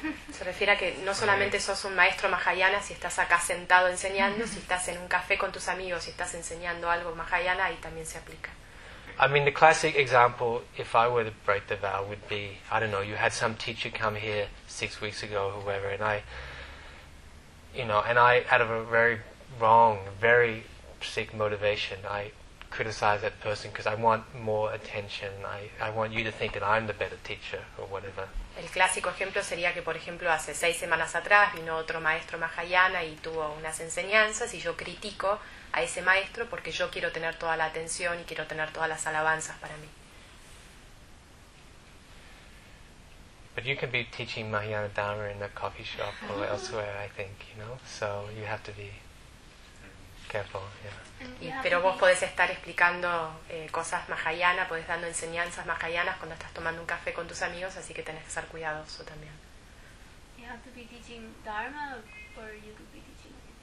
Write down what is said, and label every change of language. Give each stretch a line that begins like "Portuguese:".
Spanish: Se refiere a que no solamente sos un maestro Mahayana si estás acá sentado enseñando, si estás en un café con tus amigos, si estás enseñando algo Mahayana, ahí también se aplica.
English: I mean, the classic example, if I were to break the vow, would be, I don't know, you had some teacher come here 6 weeks ago, whoever, and I, you know, and I, out of a very wrong, very sick motivation, I criticize that person because I want more attention. I want you to think that I'm the better teacher or whatever.
Spanish: El clásico ejemplo sería que, por ejemplo, hace 6 semanas atrás vino otro maestro Mahayana y tuvo unas enseñanzas y yo critico a ese maestro porque yo quiero tener toda la atención y quiero tener todas las alabanzas para mí.
English: But you can be teaching Mahayana Dharma in a coffee shop or elsewhere, I think, you know? So you have to be careful, yeah.
Spanish: Pero vos podés estar explicando cosas Mahayana, podés dando enseñanzas Mahayanas cuando estás tomando un café con tus amigos, así que tenés que ser cuidadoso también.
English: You have to be teaching Dharma or you could be teaching...